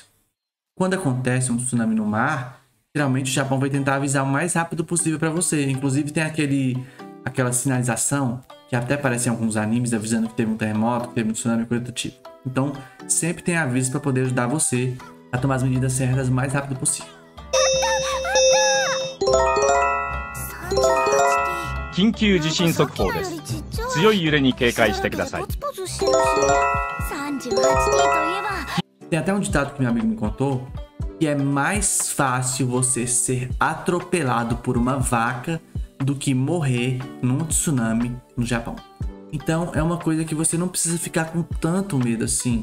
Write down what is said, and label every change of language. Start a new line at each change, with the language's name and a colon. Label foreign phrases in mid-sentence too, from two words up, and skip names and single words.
Portuguese: Quando acontece um tsunami no mar, geralmente o Japão vai tentar avisar o mais rápido possível para você. Inclusive tem aquela sinalização que até aparece em alguns animes avisando que teve um terremoto, que teve um tsunami, coisa do tipo. Então sempre tem aviso para poder ajudar você a tomar as medidas certas o mais rápido possível.
Japanese: 緊急地震速報です。強い揺れに警戒してください。
Portuguese: Tem até um ditado que meu amigo me contou que é mais fácil você ser atropelado por uma vaca do que morrer num tsunami no Japão. Então é uma coisa que você não precisa ficar com tanto medo assim.